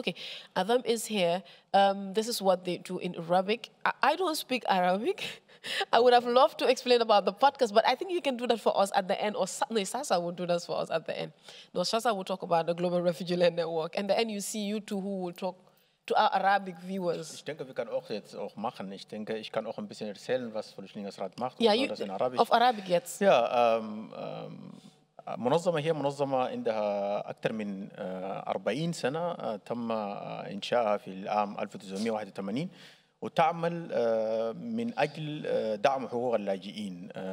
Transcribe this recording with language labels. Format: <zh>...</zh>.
<en>Okay, Adam is here. This is what they do in Arabic. I don't speak Arabic. I would have loved to explain about the podcast, but I think you can do that for us at the end, or Sasa will do that for us at the end. No, Sasa will talk about the Global Refugee Land Network, and the end you see you two who will talk to our Arabic viewers.</en> <de>Ich denke, wir können auch jetzt auch machen. Ich denke, ich kann auch ein bisschen erzählen, was Flüchtlingsrat macht. Ja, das in Arabisch. auf Arabic jetzt.</de> <ar>Ja, منظمة هي منظمة عندها أكثر من 40 سنة تم إنشائها في العام 1981 وتعمل من أجل دعم حقوق اللاجئين.</ar>